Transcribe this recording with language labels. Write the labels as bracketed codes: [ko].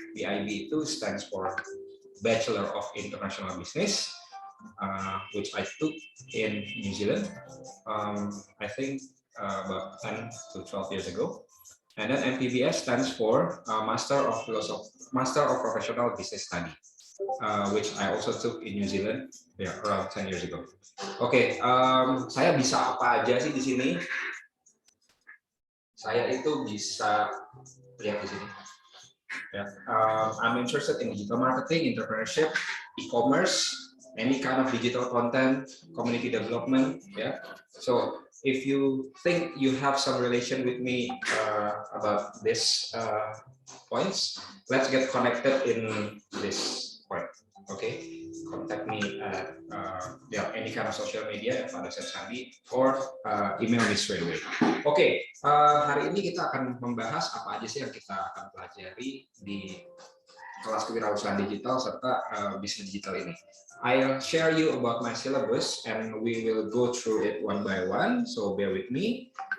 [en] BIB itu stands for Bachelor of International Business, which I took in New Zealand, I think about 10 to 12 years ago. And then MPBS stands for Master of Professional Business Study, which I also took in New Zealand around 10 years ago. [id] Oke, saya bisa apa aja sih di sini? Saya itu bisa lihat di sini. [en] I'm interested in digital marketing, entrepreneurship, e-commerce, any kind of digital content, community development. So if you think you have some relation with me about this points, let's get connected in this point. Okay, contact me at any kind of social media at Pak Dosen Sandi, or email me straight away. [id] Okay, hari ini kita akan membahas apa aja sih yang kita akan pelajari di kelas kewirausahaan digital serta bisnis digital ini. [en] I'll share you about my syllabus and we will go through it one by one, so bear with me.